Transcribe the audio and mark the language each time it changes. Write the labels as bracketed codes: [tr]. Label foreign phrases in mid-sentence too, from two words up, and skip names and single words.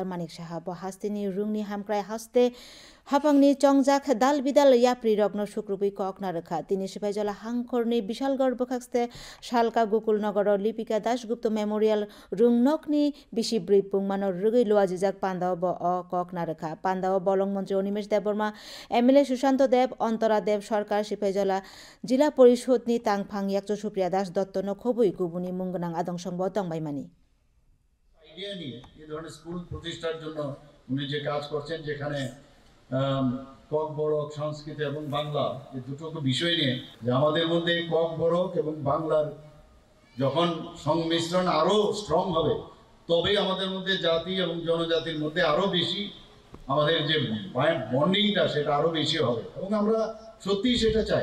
[trp] Manik Saha Bo Hastini Rungni Hamkrai Haste Hapangni Chongjak Dal Bidal Yapri Rogno Sukrubi Kokna Rekha Tini Sipaijala Hangkorni Bishalgor Bokhaste Shalka Gokul Nagoro Lipika Dasgupta Memorial Rungnokni Bishibri Pungmano Rugi Luajijak Pandao Bo Kokna Rekha Pandao Bolong Mantri Onimesh Deborma MLA Sushanto Deb Ontara Deb সরকার সিপাহীজলা জিলা পরিষদনি তাংফাং ইয়াকচো সুপ্রিয়া দাস দত্তনো খবুই গুবুনি মুঙ্গনাং আদং সংব তংবাইমানি [bn] আইডিয়া নিয়ে এই ধরনের স্কুল প্রতিষ্ঠার জন্য উনি যে কাজ করছেন যেখানে কক-বরক সংস্কৃত এবং বাংলা এই দুটো বিষয় নিয়ে যে আমাদের মধ্যে কক-বরক এবং বাংলার যখন সংমিশ্রণ আরো স্ট্রং হবে তবেই আমাদের মধ্যে জাতি এবং জনজাতির মধ্যে আরো বেশি আমাদের যে বন্ডিংটা সেটা আরো বেশি হবে এবং আমরা সত্যি সেটা চাই।